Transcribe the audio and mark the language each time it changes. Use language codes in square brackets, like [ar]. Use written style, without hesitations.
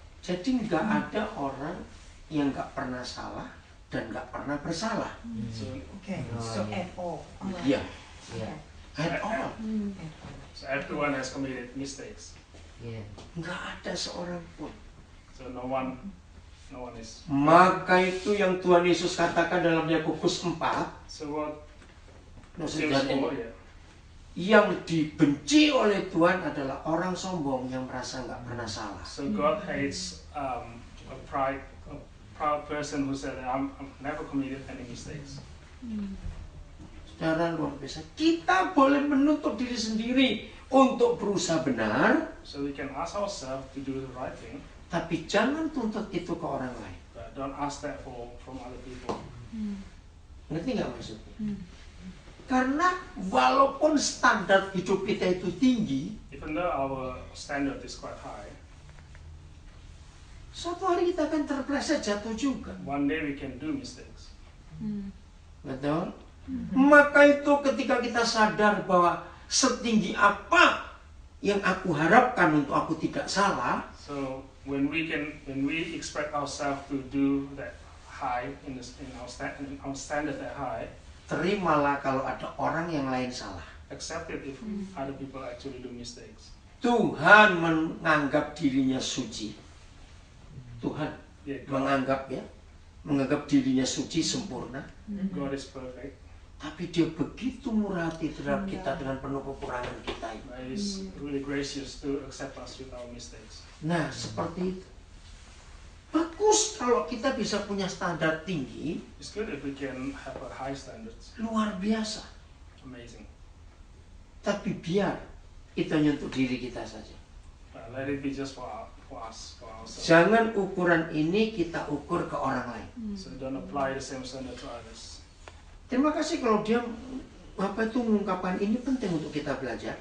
[id] Jadi nggak ada orang yang nggak pernah salah dan nggak pernah bersalah. [en] So, Okay. Oh, So yeah. at all. Alright. [id] Iya. [en] Yeah. At all. At all. so everyone has committed mistakes. Yeah. [id] Nggak ada seorang pun. [en] So no one is. [id] Maka itu yang Tuhan Yesus katakan dalam Yakobus 4. [en] So what [id] Maksudnya [en] James [id] ini, [en] 4, yeah. [id] yang dibenci oleh Tuhan adalah orang sombong yang merasa nggak pernah salah. [en] So God hates a proud person who said, I've never committed any mistakes. [id] Saudara luar biasa. Kita boleh menuntut diri sendiri untuk berusaha benar, [en] So we can ask ourselves to do the right thing, [id] tapi jangan tuntut itu ke orang lain. [en] but don't ask that from other people. [id] Ngerti nggak maksudnya? Karena walaupun standar hidup kita itu tinggi, [en] Even though our standard is quite high, [id] suatu hari kita akan terpleset jatuh juga. [en] one day we can do mistakes. [id] Betul? Maka itu ketika kita sadar bahwa setinggi apa yang aku harapkan untuk aku tidak salah, [en] So when we expect ourselves to do that high in our standard that high, [id] terimalah kalau ada orang yang lain salah. [en] accept it if other people actually do mistakes. [id] Tuhan menganggap dirinya suci. Tuhan [en] Yeah, [id] menganggap dirinya suci sempurna. [en] God is perfect. [id] Tapi dia begitu murah hati terhadap kita dengan penuh kekurangan kita ini. [en] But He's really gracious to accept us with our mistakes. [id] Nah, seperti itu. Bagus kalau kita bisa punya standar tinggi, [en] It's good if we can have a high standards. [id] luar biasa. [en] Amazing. [id] Tapi biar itu hanya untuk diri kita saja. [en] But let it be just for us, for ourselves. [id] Jangan ukuran ini kita ukur ke orang lain. [en] So don't apply the same standard to others. [id] Terima kasih kalau dia mengungkapkan ini penting untuk kita belajar.